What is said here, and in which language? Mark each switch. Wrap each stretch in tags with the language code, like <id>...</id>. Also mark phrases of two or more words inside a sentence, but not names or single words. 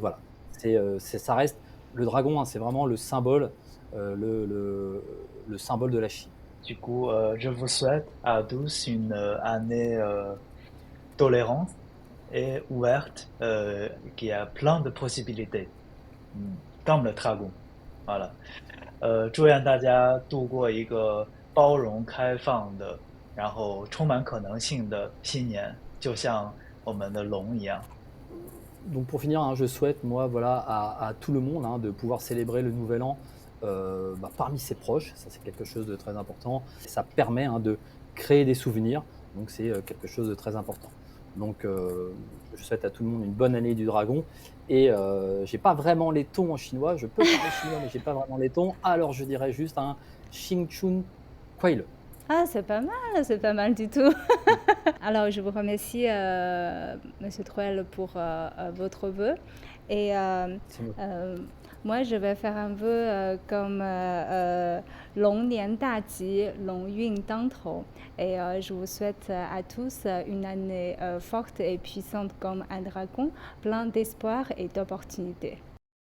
<fr>voilà, ça reste le dragon. Hein, c'est vraiment le symbole, le symbole de la Chine. Du coup, je vous souhaite à tous une année tolérante et ouverte qui a plein de possibilités, comme le dragon. Voilà.</fr> <zh>祝愿大家度过一个包容、开放的，然后充满可能性的新年，就像我们的龙一样。</zh> <fr>Donc pour finir, hein, je souhaite, moi, voilà, à tout le monde hein, de pouvoir célébrer le Nouvel An parmi ses proches. Ça, c'est quelque chose de très important. Ça permet hein, de créer des souvenirs. Donc c'est quelque chose de très important. Donc je souhaite à tout le monde une bonne année du dragon. Et j'ai pas vraiment les tons en chinois. Je peux parler chinois, mais j'ai pas vraiment les tons. Alors je dirais juste un</fr> <zh>新春快乐.</zh> <fr>Ah, c'est pas mal du tout. Alors, je vous remercie, Monsieur Troel, pour votre vœu. Et C'est moi. moi, je vais faire un vœu comme</fr> <zh>龙年大吉，龙运当头.</zh> <fr>Et je vous souhaite à tous une année forte et puissante comme un dragon, plein d'espoir et d'opportunités.</fr>